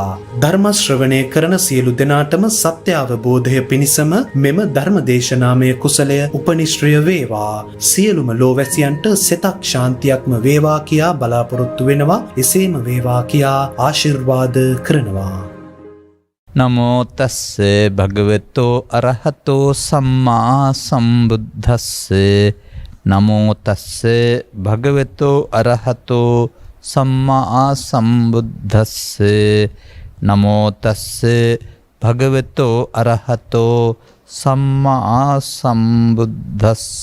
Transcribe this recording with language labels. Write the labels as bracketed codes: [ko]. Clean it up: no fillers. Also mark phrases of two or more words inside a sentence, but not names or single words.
[si] ධර්ම ශ්‍රවණය කරන සියලු දෙනාටම සත්‍ය අවබෝධය පිණිසම මෙම ධර්ම දේශනාමය කුසලය උපනිශ්‍රය වේවා. සියලුම ලෝවැසියන්ට සිතක් ශාන්තියක්ම වේවා කියා බලාපොරොත්තු වෙනවා. එසේම වේවා කියා ආශිර්වාද කරනවා. [pi] නමෝ තස්ස භගවතෝ අරහතෝ සම්මා සම්බුද්දස්ස. නමෝ තස්ස භගවතෝ අරහතෝ සම්මා සම්බුද්දස්ස. නමෝ තස්ස භගවතෝ අරහතෝ සම්මා සම්බුද්දස්ස.